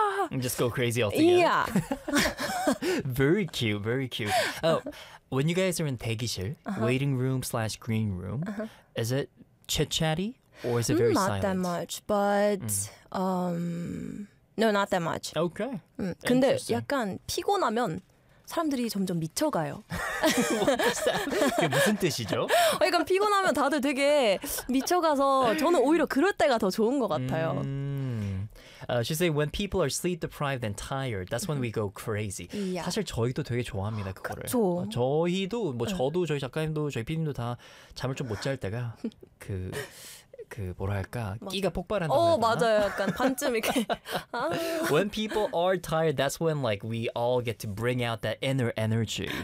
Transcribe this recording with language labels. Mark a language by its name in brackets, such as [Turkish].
[English] and just go crazy altogether. Yeah. Very cute, very cute. When you guys are in 대기실, waiting room slash green room, is it chit-chatty or is it very not Not that much, but no, not that much. Okay. [Korean] 근데 약간 피곤하면 사람들이 점점 미쳐가요. [English] What is that? [Korean] 무슨 뜻이죠? 약간 피곤하면 다들 되게 미쳐가서 저는 오히려 그럴 때가 더 좋은 것 같아요. [English] She said, when people are sleep deprived and tired, that's when we go crazy. Yeah. [Korean] 사실 저희도 되게 좋아합니다, 그거를. 그쵸. 저희도, 저도, 저희 작가님도, 저희 PD님도 다 잠을 좀 못 잘 때가 그 그 뭐랄까 끼가 폭발한다고 해야 되나? 맞아요. 약간 반쯤 이렇게 [English] When people are tired, that's when like we all get to bring out that inner energy.